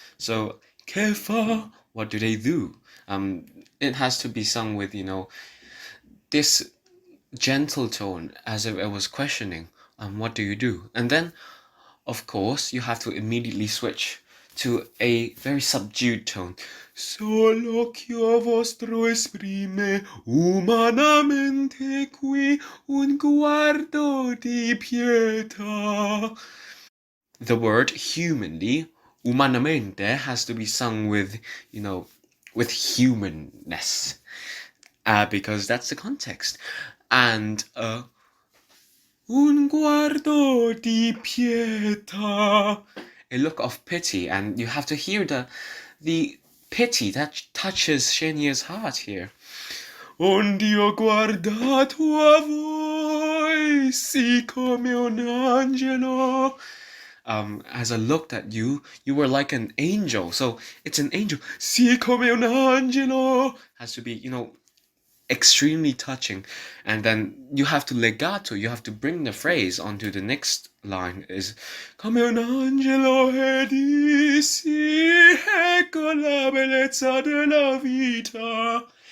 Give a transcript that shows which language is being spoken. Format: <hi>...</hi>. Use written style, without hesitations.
<en>So,</en> <it>che fa?</it> <en>What do they do? It has to be sung with, this gentle tone as if it was questioning, what do you do? And then, of course, you have to immediately switch to a very subdued tone.</en> <it>Sol'occhio vostro esprime umanamente qui un guardo di pietà.</it> <en>The word humanly, umanamente, has to be sung with, with humanness, because that's the context. And</en> <it>un guardo di pietà,</it> <en>a look of pity, and you have to hear the pity that touches Chenier's heart here.</en> <it>Onde ho guardato a voi, sì come un angelo.</it> <en>As I looked at you, you were like an angel. So it's an angel.</en> <it>Sì come un angelo</it> <en>has to be, extremely touching. And then you have to legato, you have to bring the phrase onto the next line is</en> <it>come un angelo e dissi ecco la bellezza della vita.</it>